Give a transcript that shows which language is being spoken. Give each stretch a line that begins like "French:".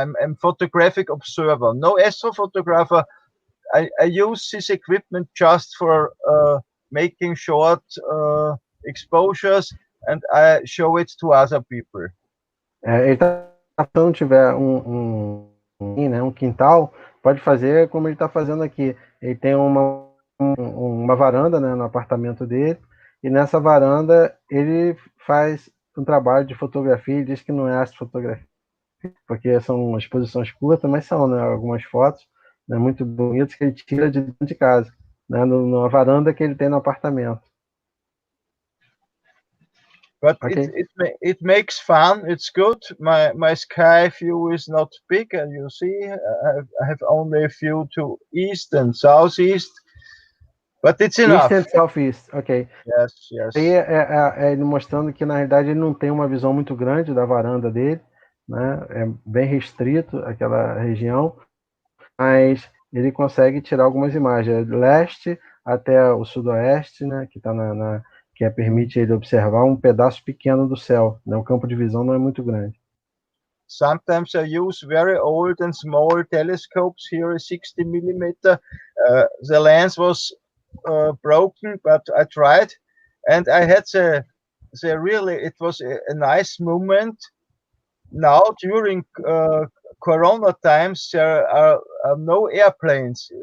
English: I'm a photographic observer, no astrophotographer. I use this equipment just for making short exposures, and I show it to other people.
Portuguese: Ele está falando, tiver um quintal, pode fazer como ele está fazendo aqui. Ele tem uma varanda, né, no apartamento dele, e nessa varanda ele faz um trabalho de fotografia. Ele diz que não é astrofotografia, porque são exposições curtas, mas são, né, algumas fotos, né, muito bonitas que ele tira de dentro de casa, né, numa varanda que ele tem no apartamento.
English: But okay. it makes fun. It's good. My sky view is not big, and you see, I have only a view to east and southeast, but it's enough. East and southeast, ok. Yes.
Portuguese: Aí é ele mostrando que na realidade ele não tem uma visão muito grande da varanda dele, né? É bem restrito aquela região, mas ele consegue tirar algumas imagens, leste até o sudoeste, né? Que está que permite ele observar um pedaço pequeno do céu, né? O campo de visão não é muito grande.
English: Sometimes I use very old and small telescopes. Here is 60 millimeter. The lens was broken, but I tried, and I had it was a nice moment. Now during Corona times, there are no airplanes.